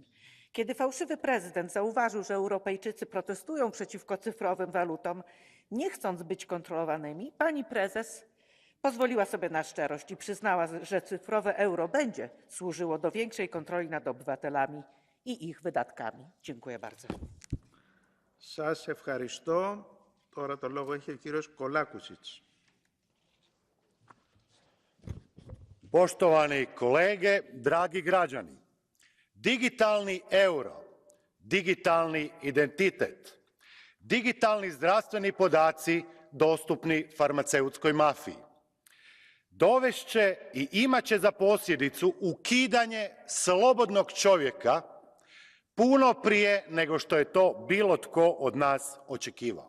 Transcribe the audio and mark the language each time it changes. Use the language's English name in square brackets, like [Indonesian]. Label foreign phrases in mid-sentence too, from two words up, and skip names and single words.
[Polish] Kiedy fałszywy prezydent zauważył, że Europejczycy protestują przeciwko cyfrowym walutom, Nie chcąc być kontrolowanymi, pani prezes pozwoliła sobie na szczerość i przyznała, że cyfrowe euro będzie służyło do większej kontroli nad obywatelami i ich wydatkami. Dziękuję bardzo. [Greek] Σας ευχαριστώ. Τώρα το λόγο έχει ο κύριος Kolakušić. [Croatian] Poštovani kolege, dragi građani, digitalni euro, digitalni identitet, digitalni zdravstveni podaci dostupni farmaceutskoj mafiji dovešće i imat će za posljedicu ukidanje slobodnog čovjeka puno prije nego što je to bilo tko od nas očekivao.